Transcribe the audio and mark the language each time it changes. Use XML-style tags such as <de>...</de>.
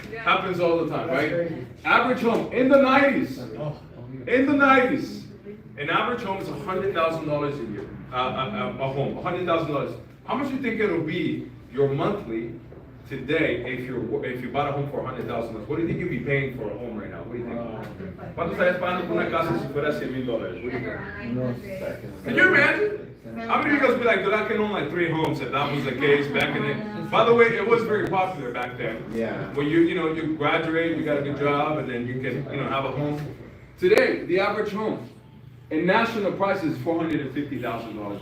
<en>Yes, happens all the time, right? Average home in the 90s. In the 90s, an average home is $100,000 a year. A home, $100,000. How much do you think it'll be your monthly today if you bought a home for $100,000? What do you think you'd be paying for a home right now? What do you think?</en> <es>¿Cuánto estarías pagando por una casa si fuera $100,000?</es> <en>What do you think? Can you imagine? How many of you guys be like, dude, I can own like 3 homes if that was the case back in the... By the way, it was very popular back then. Yeah. When you graduate, you got a good job, and then you can have a home. Today, the average home in national price is $450,000.</en>